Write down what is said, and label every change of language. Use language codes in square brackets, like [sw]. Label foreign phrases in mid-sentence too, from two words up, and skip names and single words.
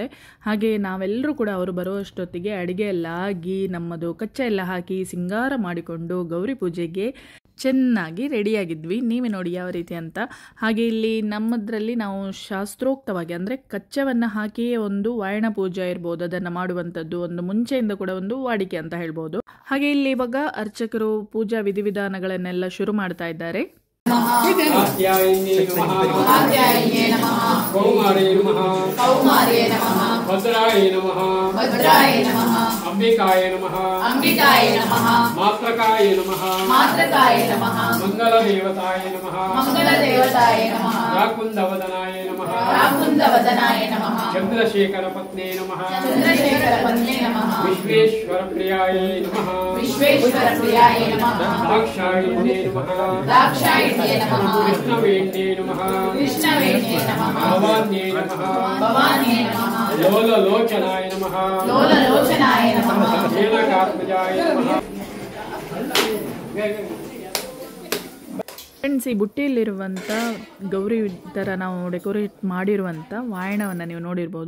[kn] ಹಾಗೆ ನಾವೆಲ್ಲರೂ ಕೂಡ ಅವರು ಬರುವಷ್ಟೊತ್ತಿಗೆ ಅಡುಗೆ ಎಲ್ಲ ಆಗಿ, ನಮ್ಮದು ಕಚ್ಚಾ ಎಲ್ಲ ಹಾಕಿ ಸಿಂಗಾರ ಮಾಡಿಕೊಂಡು ಗೌರಿ ಪೂಜೆಗೆ ಚೆನ್ನಾಗಿ ರೆಡಿಯಾಗಿದ್ವಿ. ನೀವೇ ನೋಡಿ ಯಾವ ರೀತಿ ಅಂತ. ಹಾಗೆ ಇಲ್ಲಿ ನಮ್ಮದ್ರಲ್ಲಿ ನಾವು ಶಾಸ್ತ್ರೋಕ್ತವಾಗಿ ಅಂದರೆ ಕಚ್ಚವನ್ನು ಹಾಕಿಯೇ ಒಂದು ವಾಯನ ಪೂಜೆ ಇರ್ಬೋದು, ಅದನ್ನು ಮಾಡುವಂಥದ್ದು ಒಂದು ಮುಂಚೆಯಿಂದ ಕೂಡ ಒಂದು ವಾಡಿಕೆ ಅಂತ ಹೇಳ್ಬೋದು. ಹಾಗೆ ಇಲ್ಲಿ ಇವಾಗ ಅರ್ಚಕರು ಪೂಜಾ ವಿಧಿವಿಧಾನಗಳನ್ನೆಲ್ಲ ಶುರು ಮಾಡ್ತಾ ಇದ್ದಾರೆ. [sa] अंबिकाय नमः मात्रकाय नमः मंगल देवताय नमः राकुंदवदनाय नमः चंद्रशेखर पत्ने नमः विश्वेश्वर प्रियाय नमः दाक्षायिण्ये नमः कृष्णवेण्ये नमः भवान्ये नमः लोललोचनाय नमः [kn] ಫ್ರೆಂಡ್ಸ್, ಈ ಬುಟ್ಟಿಯಲ್ಲಿರುವಂಥ ಗೌರಿ ಥರ ನಾವು ಡೆಕೋರೇಟ್ ಮಾಡಿರುವಂಥ ವಾಯಣವನ್ನು ನೀವು ನೋಡಿರ್ಬೋದು.